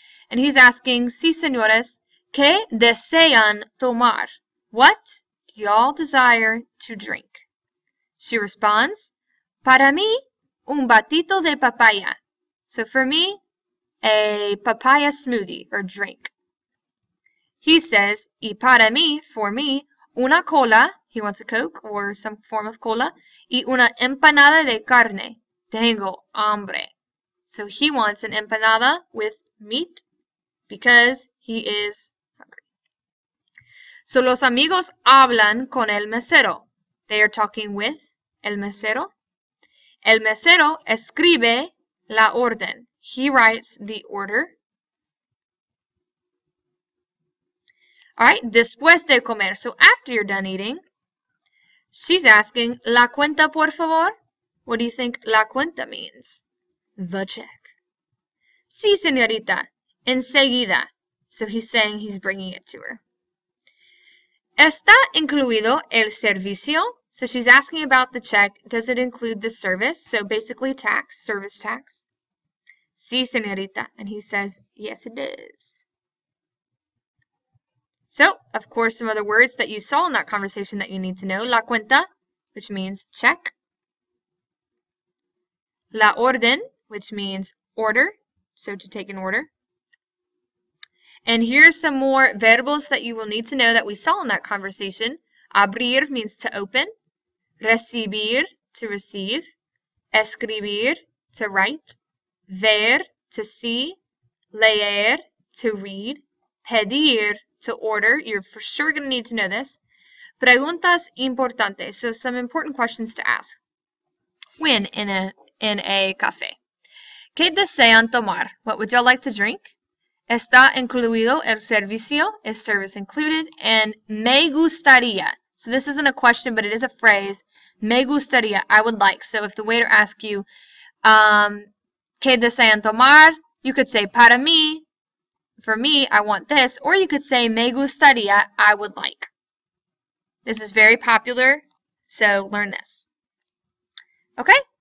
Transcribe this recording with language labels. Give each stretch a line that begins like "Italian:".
English: And he's asking,
Spanish: sí, señores, ¿qué desean tomar?
English: What do y'all desire to drink? She responds,
Spanish: para mí, un batito de papaya.
English: So for me, a papaya smoothie or drink. He says,
Spanish: y para mí,
English: for me,
Spanish: una cola,
English: he wants a Coke or some form of cola,
Spanish: y una empanada de carne. Tengo hambre.
English: So he wants an empanada with meat because he is hungry.
Spanish: So los amigos hablan con el mesero.
English: They are talking with el mesero.
Spanish: El mesero escribe la orden.
English: He writes the order. All right,
Spanish: después de comer.
English: So after you're done eating, she's asking,
Spanish: la cuenta, por favor?
English: What do you think la cuenta means? The check.
Spanish: Sí, señorita. enseguida.
English: So he's saying he's bringing it to her.
Spanish: ¿Está incluido el servicio?
English: So she's asking about the check. Does it include the service? So basically tax, service tax.
Spanish: Sí, señorita.
English: And he says, yes, it does. So, of course, some other words that you saw in that conversation that you need to know. La cuenta, which means check. La orden, which means order, so to take an order. And here's some more verbos that you will need to know that we saw in that conversation. Abrir means to open. Recibir, to receive. Escribir, to write. Ver, to see. Leer, to read. Pedir, to order. You're for sure going to need to know this.
Spanish: Preguntas importantes,
English: so some important questions to ask when in a café.
Spanish: ¿Qué desean tomar?
English: What would y'all like to drink?
Spanish: ¿Está incluido el servicio?
English: Is service included? And
Spanish: me gustaría.
English: So this isn't a question, but it is a phrase.
Spanish: Me gustaría,
English: I would like. So if the waiter asks you,
Spanish: ¿qué desean tomar?
English: You could say,
Spanish: para mí,
English: for me, I want this. Or you could say,
Spanish: me gustaría,
English: I would like. This is very popular, so learn this. Okay?